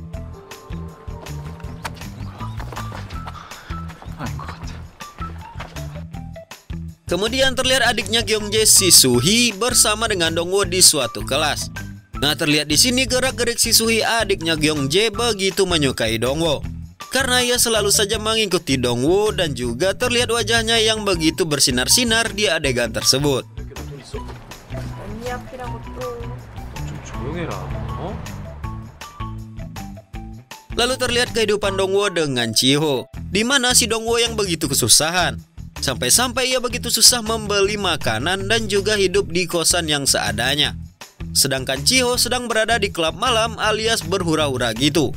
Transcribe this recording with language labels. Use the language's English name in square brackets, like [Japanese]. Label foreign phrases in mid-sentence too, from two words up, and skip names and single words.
[Indonesian] Kemudian terlihat adiknya Gyeongjae si Suhi bersama dengan Dongwo di suatu kelas. Nah, terlihat di sini gerak-gerik si Suhi adiknya Gyeongjae begitu menyukai Dongwo. Karena ia selalu saja mengikuti Dongwo dan juga terlihat wajahnya yang begitu bersinar-sinar di adegan tersebut. [Korean] 언니 앞이라고 또. 좀 조용해라. 어? [Indonesian] Lalu terlihat kehidupan Dongwo dengan Chiho, di mana si Dongwo yang begitu kesusahan. Sampai-sampai ia begitu susah membeli makanan dan juga hidup di kosan yang seadanya. Sedangkan Chiho sedang berada di klub malam alias berhura-hura gitu.